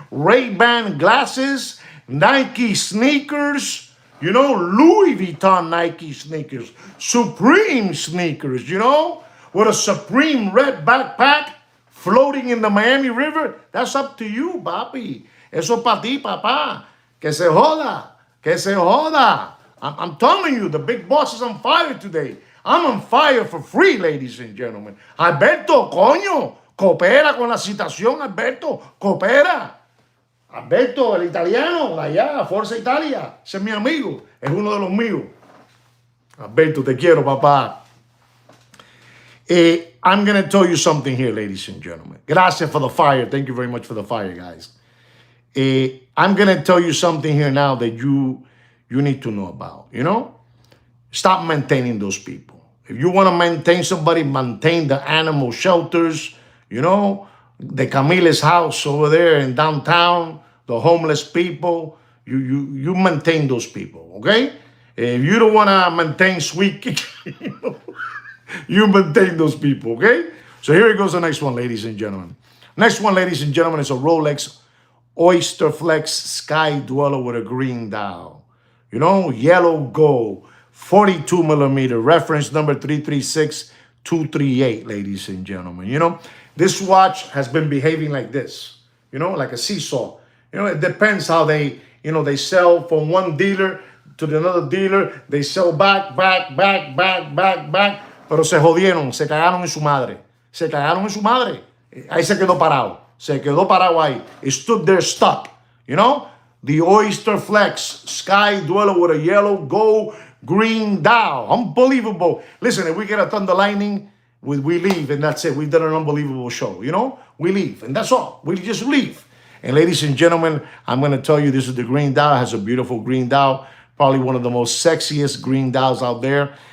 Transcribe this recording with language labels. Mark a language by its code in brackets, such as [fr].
[en] Ray-Ban glasses, Nike sneakers, you know, Louis Vuitton Nike sneakers, Supreme sneakers, you know, with a Supreme red backpack floating in the Miami River. That's up to you, [es] papi. Eso pa' ti, papá. Que se joda. Que se joda. [en] I'm telling you, the big boss is on fire today. I'm on fire for free, ladies and gentlemen. [es] Alberto, coño, coopera con la citación, Alberto, coopera. Alberto, el italiano, allá, Forza Italia, ese es mi amigo, es uno de los míos. Alberto, te quiero, papá. [en] I'm going to tell you something here, ladies and gentlemen. Gracias for the fire. Thank you very much for the fire, guys. I'm going to tell you something here now that you need to know about, you know? Stop maintaining those people. If you want to maintain somebody, maintain the animal shelters, you know, the Camile's house over there in downtown, the homeless people. You maintain those people, okay? If you don't want to maintain Sweet, you maintain those people, okay? So here goes the next one, ladies and gentlemen. Next one, ladies and gentlemen, is a Rolex Oyster Flex Sky Dweller with a green dial. You know, yellow gold, 42 millimeter, reference number 336238, ladies and gentlemen. You know, this watch has been behaving like this, you know, like a seesaw. You know, it depends how they, you know, they sell from one dealer to another dealer. They sell back. [es] Pero se jodieron, se cagaron en su madre. Se cagaron en su madre. Ahí se quedó parado. Se quedó parado ahí. [en] It stood there stuck, you know. The Oyster Flex Sky Dweller with a yellow, gold, green dial. Unbelievable. Listen, if we get a thunder lightning, we leave and that's it. We've done an unbelievable show, you know. We leave and that's all. We just leave. And ladies and gentlemen, I'm going to tell you, this is the green dial. It has a beautiful green dial. Probably one of the most sexiest green dials out there.